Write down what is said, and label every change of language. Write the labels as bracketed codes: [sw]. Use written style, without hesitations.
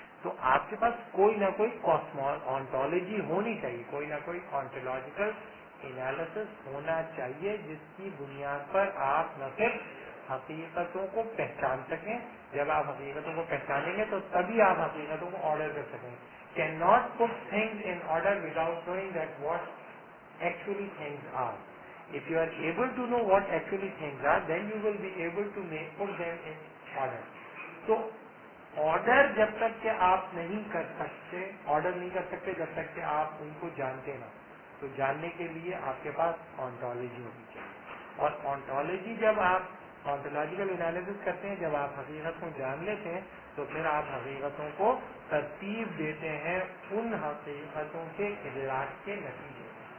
[hi] तो आपके पास कोई ना कोई ऑन्टोलॉजी होनी चाहिए, कोई ना कोई ऑन्टोलॉजिकल एनालिसिस होना चाहिए जिसकी बुनियाद पर आप न सिर्फ हकीकतों को पहचान सकें, जब आप हकीकतों को पहचानेंगे तो तभी आप हकीकतों को ऑर्डर कर सकेंगे। [en] Can not put things in order without knowing that what actually things are. If you are able to know what actually things are, then you will be able to put them in order. [hi] So order जब तक कि आप नहीं कर सकते, order नहीं कर सकते जब तक कि आप उनको जानते ना। तो जानने के लिए आपके पास ऑन्टोलॉजी होनी चाहिए, और ऑन्टोलॉजी जब आप ऑन्टोलॉजिकल एनालिसिस करते हैं, जब आप हकीकत को जान लेते हैं, तो फिर आप हकीकतों को तरतीब देते हैं उन हकीकतों के इदराक के नतीजे में।